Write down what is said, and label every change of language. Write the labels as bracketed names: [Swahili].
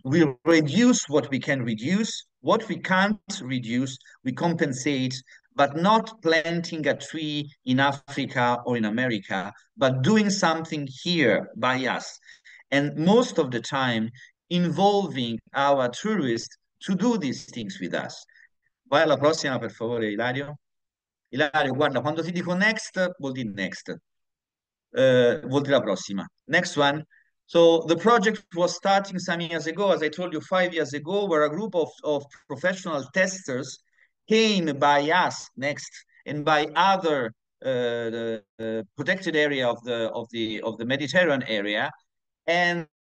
[English] We reduce what we can reduce, what we can't reduce, we compensate, but not planting a tree in Africa or in America, but doing something here by us. And most of the time, involving our tourists to do these things with us. [Italian] Vai alla prossima, per favore, Ilario. Ilario, guarda, quando ti dico next, vuol dire next. Vuol dire la prossima. [English] Next one. So the project was starting some years ago, as I told you, 5 years ago, where a group of professional testers came by us next and by other protected area of the Mediterranean area, and